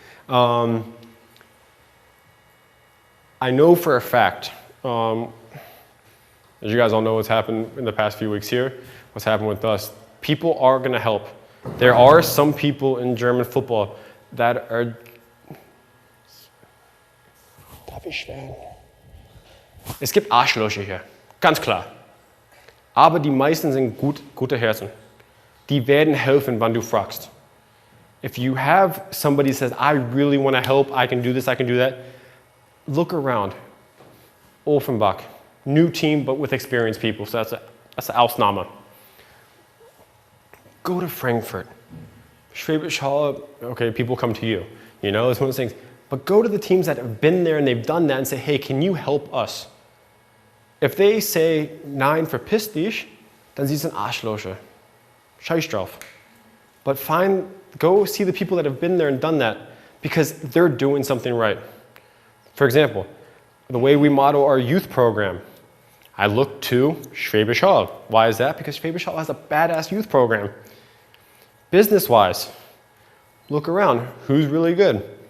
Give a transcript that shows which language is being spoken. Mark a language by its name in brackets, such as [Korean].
[English] I know for a fact, as you guys all know what's happened in the past few weeks here, what's happened with us, people are going to help. There are some people in German football that are... [German] Darf ich schweren? Es gibt Arschlöcher hier, ganz klar. Aber die meisten sind gute Herzen. Die werden helfen, wann du fragst. [English] If you have somebody who says, I really want to help, I can do this, I can do that, look around. Offenbach, new team, but with experienced people. So that's an Ausnahme. Go to Frankfurt. Schwäbisch Hall, okay, people come to you. You know, it's one of those things. But go to the teams that have been there and they've done that and say, hey, can you help us? If they say, [German] nein, verpiss dich, dann sie sind Arschlöcher. Scheiß drauf. [English] But go see the people that have been there and done that because they're doing something right. For example, the way we model our youth program, I look to Schwäbisch Hall. Why is that? Because Schwäbisch Hall has a badass youth program. Business-wise, look around. Who's really good?